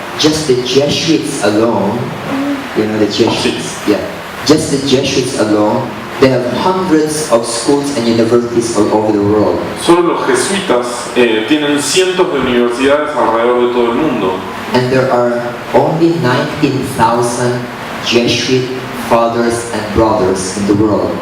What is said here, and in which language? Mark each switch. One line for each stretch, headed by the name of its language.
English: Just the Jesuits alone, you know the Jesuits? Yeah. Just the Jesuits alone, they have hundreds of schools and universities all over the world.
Spanish: Solo los jesuitas tienen cientos de universidades alrededor de todo el mundo.
English: And there are only 19,000 Jesuit fathers and brothers in the world.